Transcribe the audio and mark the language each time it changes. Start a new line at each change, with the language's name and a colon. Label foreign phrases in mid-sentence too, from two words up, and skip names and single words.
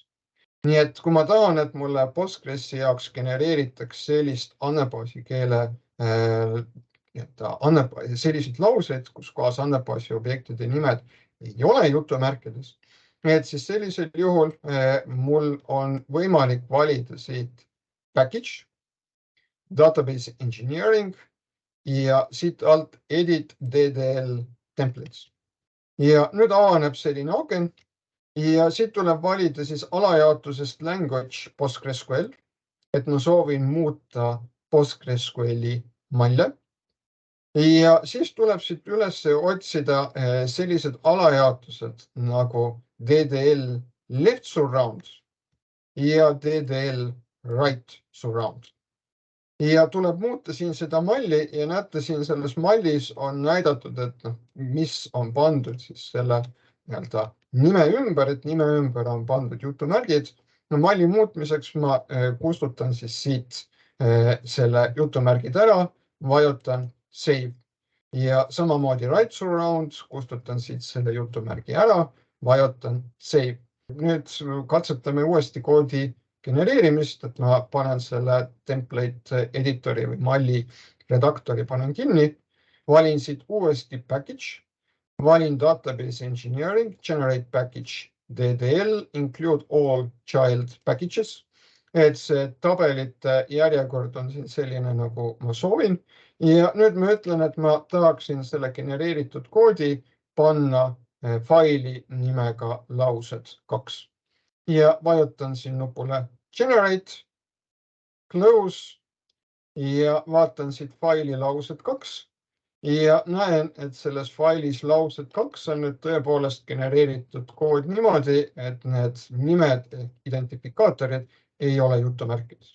Estonian: Nii et kui ma tahan, et mulle Postgresi jaoks genereeritakse sellist andmebaasi keele selliseid lauseid, kus kohas andmebaasi objektide nimed ei ole jutumärkides, et siis sellisel juhul mul on võimalik valida siit package,
English: database engineering
Estonian: ja siit alt
English: edit DDL templates.
Estonian: Ja nüüd avaneb selline aken ja siit tuleb valida siis alajaotusest language PostgreSQL, et ma soovin muuta PostgreSQL-i malle. Ja siis tuleb siit üles otsida sellised alajaotused nagu
English: DDL left surround
Estonian: ja
English: DDL right surround.
Estonian: Ja tuleb muuta siin seda malli ja näete siin selles mallis on näidatud, et mis on pandud siis selle nime ümber, et nime ümber on pandud jutumärgid. Malli muutmiseks ma kustutan siis siit selle jutumärgid ära, vajutan save ja samamoodi
English: right surround,
Estonian: kustutan siit selle jutumärgi ära, vajutan save. Nüüd katsetame uuesti koodi genereerimist, et ma panen selle template editori või malli redaktori panen kinni, valin siit uuesti package, valin
English: database engineering, generate package DDL, include all child packages,
Estonian: et see tabelite järjekord on siin selline, nagu ma soovin. Ja nüüd ma ütlen, et ma tahaksin selle genereeritud koodi panna faili nimega laused 2 ja vajutan siin nupule
English: generate, close
Estonian: ja vaatan siit faili laused 2 ja näen, et selles failis laused 2 on nüüd tõepoolest genereeritud kood niimoodi, et need nimed, identifikaatorid ei ole jutumärkides.